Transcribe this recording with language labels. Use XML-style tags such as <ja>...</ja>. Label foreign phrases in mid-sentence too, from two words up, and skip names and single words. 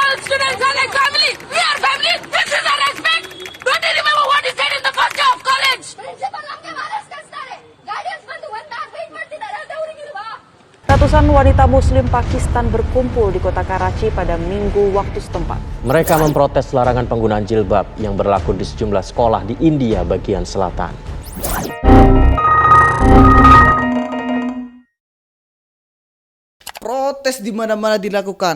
<en>students are like family. We are family. This is our respect. Don't you remember what he said in the first day of college?</en> <kn>Principal ನಮಗೆ ಮಾರ್ಕ್ಸ್ ಕಳಿಸ್ತಾರೆ. ಗಾರ್ಡಿಯನ್ಸ್ ಬಂದು</kn> <en>1 hour wait</en> <kn>ಮಾಡ್ತಿದ್ದಾರೆ ಅಂತ ಅವರಿಗಿಲ್ವಾ?</kn> <id>Ratusan wanita Muslim Pakistan berkumpul di kota Karachi pada Minggu waktu setempat. Mereka memprotes larangan penggunaan jilbab yang berlaku di sejumlah sekolah di India bagian selatan. Protes di mana-mana dilakukan.</id>